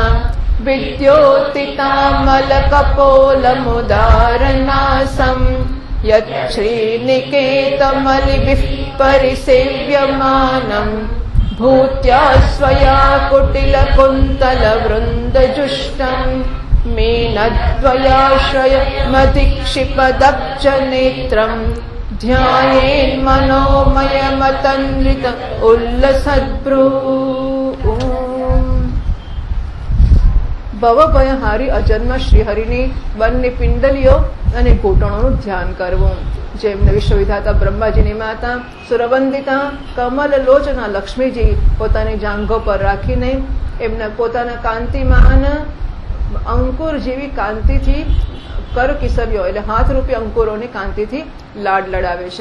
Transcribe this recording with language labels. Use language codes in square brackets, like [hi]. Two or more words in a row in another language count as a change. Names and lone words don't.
[sa] विद्योतितामलकपोलमुदारनासम् यच्छ्रीनिकेतमलिभिः परिसेव्यमानम् भूत्या स्वया कुटिलकुन्तलवृन्दजुष्टम् मीनद्वयाश्रयमधिक्षिपदब्जनेत्रम् ध्यायेन्मनोमयमतन्वित उल्लसद्भ्रू [gu] ભવભયહારી અજન્મ શ્રીહરિની બંને પિંડલીઓ અને ઘૂંટણોનું ધ્યાન કરવું. જેમને વિશ્વવિધાતા બ્રહ્માજીની માતા સુરવંદિતા કમલ લોચના લક્ષ્મીજી પોતાની જાંઘો પર રાખીને એમના પોતાના કાંતિમાન અંકુર જેવી કાંતિથી કરકિસરીઓ એટલે હાથરૂપી અંકુરોની કાંતિથી લાડ લડાવે છે.